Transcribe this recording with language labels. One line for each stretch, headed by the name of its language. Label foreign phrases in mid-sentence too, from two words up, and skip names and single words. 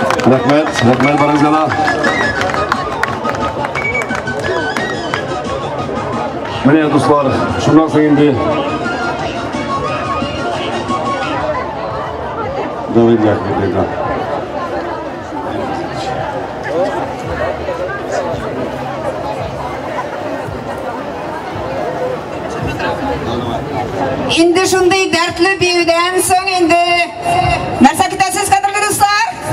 Kazakh: Рахмет барыңызға. Міне достар,
Tatar: шундан соң
Kazakh: енді давайте рахмет.
Tatar: Инде шундай дәртле биюдән соң инде нәрсә көтәсез, кадерле дуслар?